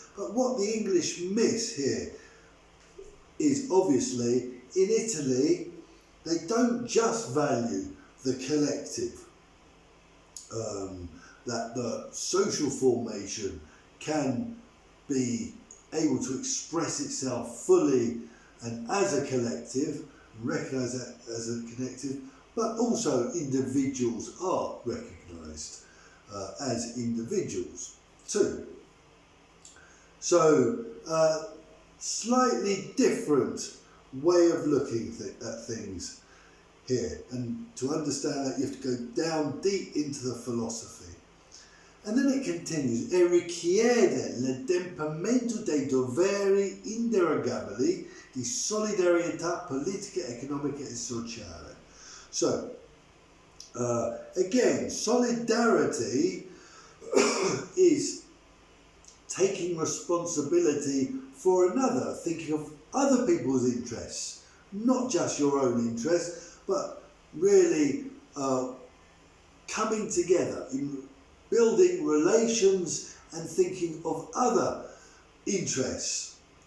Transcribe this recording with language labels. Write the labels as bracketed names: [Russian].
[English] But what the English miss here is, obviously, in Italy, they don't just value the collective, that the social formation can be able to express itself fully and as a collective, recognise that as a collective, but also individuals are recognised as individuals too. So, slightly different way of looking at things here. And to understand that, you have to go down deep into the philosophy. And then it continues, [Italian] e richiede l'adempimento dei doveri inderogabili di solidarietà politica, economica e sociale. [English] So, again, solidarity is taking responsibility for another, thinking of other people's interests, not just your own interests, but really coming together in building relations and thinking of other interests.